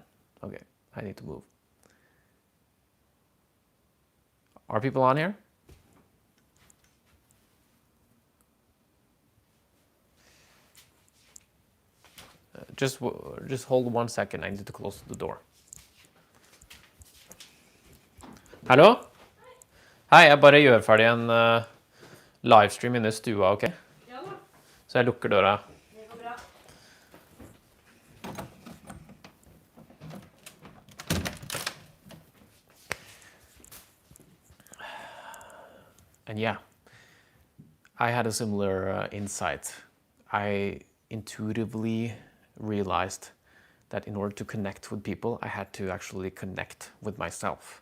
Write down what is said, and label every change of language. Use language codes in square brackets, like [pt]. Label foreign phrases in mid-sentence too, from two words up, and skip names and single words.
[en] Okay, I need to move. Are people on here? Just hold 1 second. I need to close the door. [no] Hallo? Hei, jeg bare gjør ferdig en livestream inne i stua, ok? Ja da. Så jeg lukker døra. Det går bra. [en] And yeah, I had a similar insight. I intuitively realized that in order to connect with people, I had to actually connect with myself.